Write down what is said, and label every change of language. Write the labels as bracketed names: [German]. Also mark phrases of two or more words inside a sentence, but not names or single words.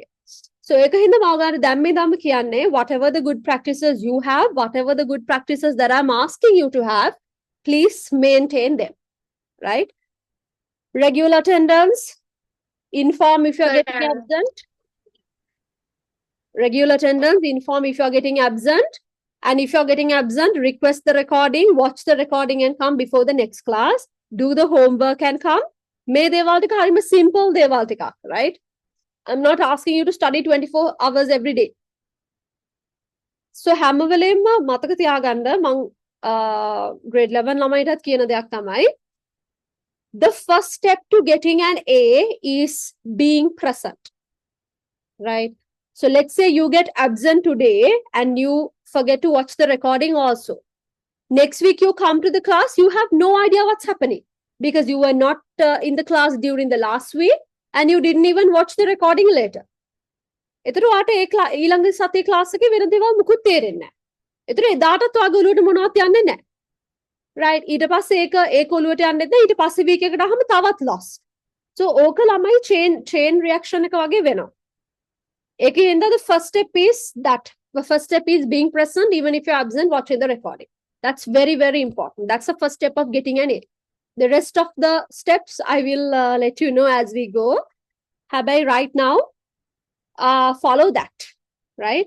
[English] So [Sinhala] ඒකින්ද මම ඔයාලට දැම්මේ කියන්නේ [English] whatever the good practices you have, whatever the good practices that I'm asking you to have, please maintain them, right? Regular attendance, inform if you're getting absent. Regular attendance, inform if you're getting absent. And if you're getting absent, request the recording, watch the recording and come before the next class. Do the homework and come. [Sinhala] May දේවල් ටික හරිම simple දේවල් ටිකක්, [English] right? I'm not asking you to study 24 hours every day. So [Sinhala] හැම වෙලෙම මතක තියාගන්න මං grade 11 ළමයිටත් කියන දෙයක් තමයි [English] the first step to getting an A is being present. Right? So let's say you get absent today and you forget to watch the recording also. Next week you come to the class, you have no idea what's happening because you were not in the class during the last week. And you didn't even watch the recording later. [Sinhala] එතකොට ඔයාට ඒ ඊළඟ සතියේ ක්ලාස් එකේ වෙන දේවල් මුකුත් තේරෙන්නේ නැහැ. එතකොට එදාටත් ඔයාගේ ඔළුවට මොනවත් යන්නේ නැහැ. Right? ඊට පස්සේ ඒක ඔළුවට යන්නේ නැහැ. ඊට පස්සේ වීක් එකට ආවම තවත් loss. So ඕක ළමයි [English] chain reaction [Sinhala] එක වගේ වෙනවා. [English] ඒකෙන්ද the first step is that. The first step is being present even if you're absent watching the recording. That's very, very important. That's the first step of getting an A. The rest of the steps I will let you know as we go. Habai, right now, follow that, right?